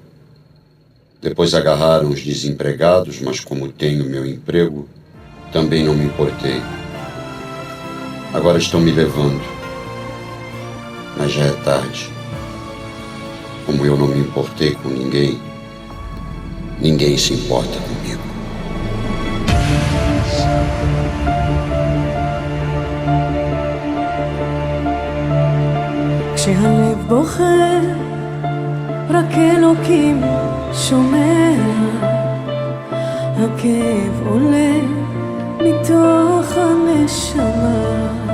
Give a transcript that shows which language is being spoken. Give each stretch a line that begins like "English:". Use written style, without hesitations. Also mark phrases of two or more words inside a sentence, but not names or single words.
Portuguese: Depois agarraram os desempregados, mas como tenho meu emprego, também não me importei. Agora estão me levando, mas já é tarde. Como eu não me importei com ninguém, ninguém se importa comigo.
Hebrew: כשהלב בוכה, רק אלוקים שומע. הכאב עולה מתוך הנשמה.